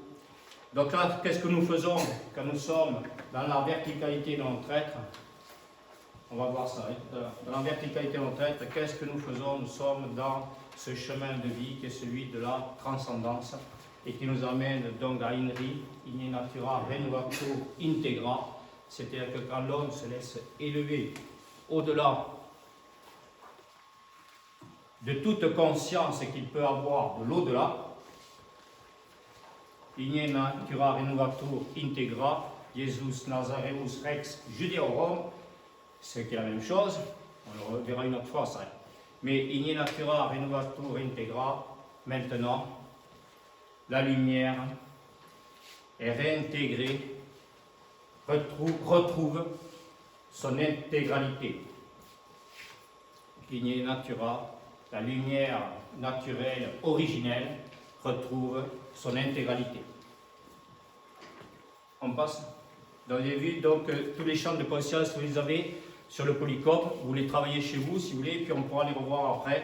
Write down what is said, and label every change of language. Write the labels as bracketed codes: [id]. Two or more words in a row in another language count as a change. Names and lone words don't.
[fr] Donc là, qu'est-ce que nous faisons quand nous sommes dans la verticalité de notre être? On va voir ça. Dans la verticalité de notre être, qu'est-ce que nous faisons? Nous sommes dans ce chemin de vie qui est celui de la transcendance et qui nous amène donc à Inri, [la] in natura renovatur integra, [fr] c'est-à-dire que quand l'homme se laisse élever au-delà de toute conscience qu'il peut avoir de l'au-delà, [la] in natura renovatur integra, Jesus Nazareus Rex Judeorum, [fr] ce qui est la même chose, on le verra une autre fois ça. [la] Mais in natura renovatur integra, [fr] maintenant, la lumière est réintégrée, retrouve son intégralité. [la] In natura, [fr] la lumière naturelle, originelle, retrouve son intégralité. On passe. Vous avez vu donc tous les champs de conscience que vous avez sur le polycope, vous les travaillez chez vous si vous voulez, puis on pourra les revoir après.